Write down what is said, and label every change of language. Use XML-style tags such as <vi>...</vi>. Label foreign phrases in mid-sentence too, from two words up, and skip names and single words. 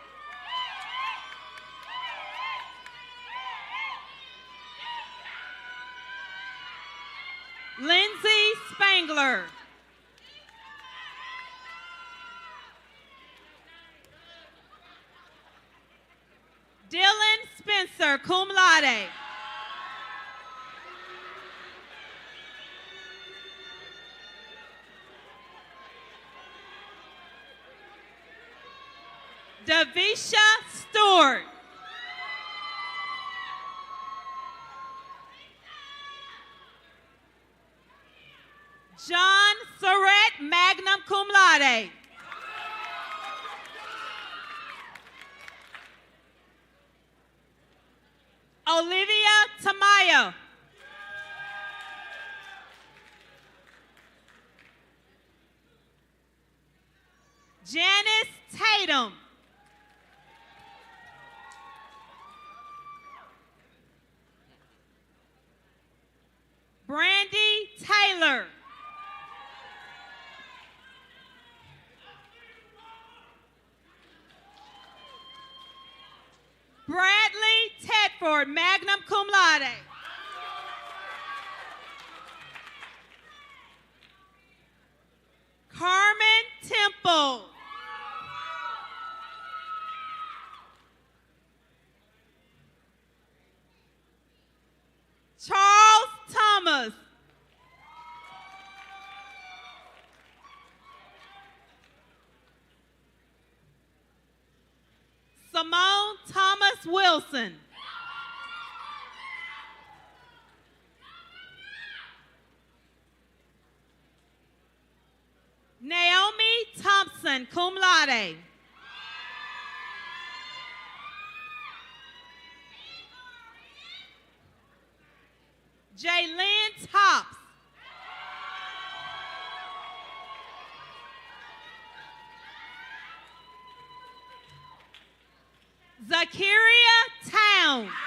<en>Lindsay Spangler. Dylan Spencer,</en> <la>cum laude.</la> <en>Davisha Stewart. John Surratt,</en> <la>magna cum laude.</la> <en>Olivia Tamayo. Janice Tatum. Brandy Taylor. Bradley Tedford,</en> <la>magna cum laude.</la> <en>Carmen Temple. Charles Thomas. Simone Thomas Wilson. Naomi Thompson,</en> <la>cum laude.</la> <en>Jaylyn Tops. Zakaria Town.</en>